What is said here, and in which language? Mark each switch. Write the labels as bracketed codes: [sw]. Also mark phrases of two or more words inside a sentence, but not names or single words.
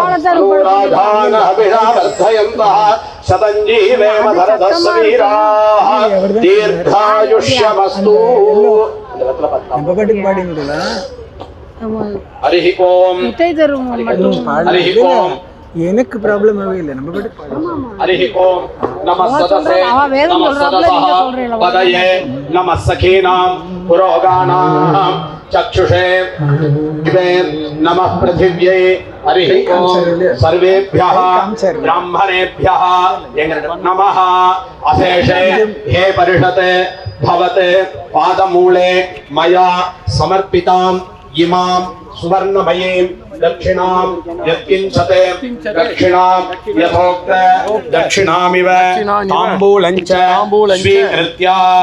[sa] अनुराधानभिषावर्धयन्तः शतञ्जीवेम भरतस्य वीराः दीर्घायुष्यमस्तु हरिः ओम् हरिः ओम् [ta] எனக்கு ப்ராப்ளமாவே இல்லை நம்ம படி [sa] हरिः ओम् नमः सदसे नमः सदसः पदये नमः सखीनां पुरोगानां चक्षुषे नमः पृथिव्यै हरि ओम सर्वेभ्यः ब्राह्मणेभ्यः नमः अशेषे हे परिषते भवते पादमूले मया समर्पिताम् इमां सुवर्णमयीं दक्षिणां यत्किञ्चते दक्षिणां यथोक्त दक्षिणामिव ताम्बूलञ्च स्वीकृत्य